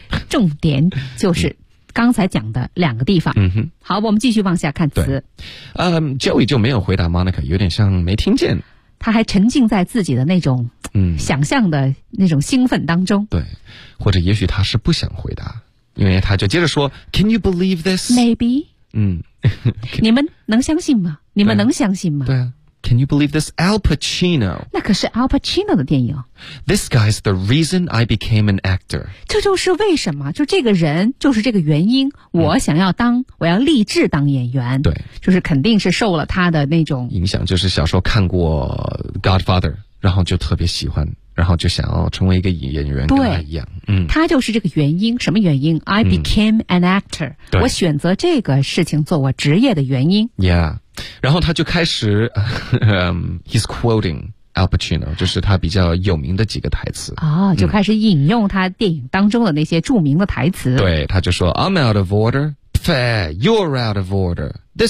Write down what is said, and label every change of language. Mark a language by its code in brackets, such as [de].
[zh] 重点就是。刚才讲的两个地方。嗯哼。好，我们继续往下看词。 Joey 就没有回答 Monica， 有点像没听见。他还沉浸在自己的那种想象的那种兴奋当中。对。或者也许他是不想回答。因为他就接着说 , [en] Can you believe this? Maybe. 嗯。 [zh] 你们能相信吗？你们能相信吗？对啊。 [en] Can you believe this? Al Pacino. [zh] 那可是 Al Pacino 的电影。 [en] This guy's the reason I became an actor. [zh] 这就是为什么，就这个人，就是这个原因，我想要当、我要立志当演员。对。就是肯定是受了他的那种影响，就是小时候看过 Godfather, 然后就特别喜欢，然后就想要成为一个演员，跟他一样。对。嗯。他就是这个原因，什么原因？ [en] I became an actor. [zh] 对。我选择这个事情做我职业的原因。 [en] Yeah. [zh] 然后他就开始 [en] he's quoting Al Pacino， [zh] 就是他比较有名的几个台词啊、哦，就开始引用他电影当中的那些著名的台词、对，他就说 [en] I'm out of order， Pfeh, you're out of order， this